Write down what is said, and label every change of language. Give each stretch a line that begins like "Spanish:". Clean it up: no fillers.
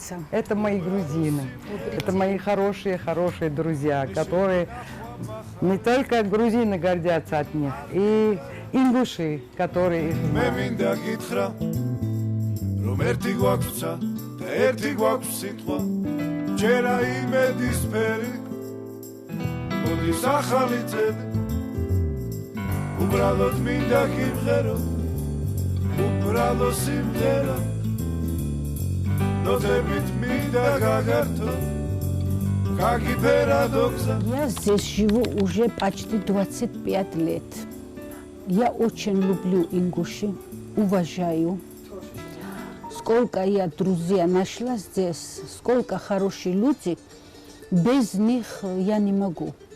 Russian: Это мои грузины, это мои хорошие друзья, которые не только грузины гордятся от них, и ингуши, которые их знают.
Georgian: რომ ერთი გვაქვსა და ერთი გვაქვს სიტყვა ჯერა იმედის ფერი მოდის ახალი წელი უბრალოდ მინდა გიმღერო უბრალო სიმღერა ნოტებით მინდა გაგართო გაგიფერადო გზა.
Russian: Я здесь живу уже почти 25 лет. Я очень люблю Ингуши, уважаю. Сколько я друзей нашла здесь, сколько хороших людей, без них я не могу.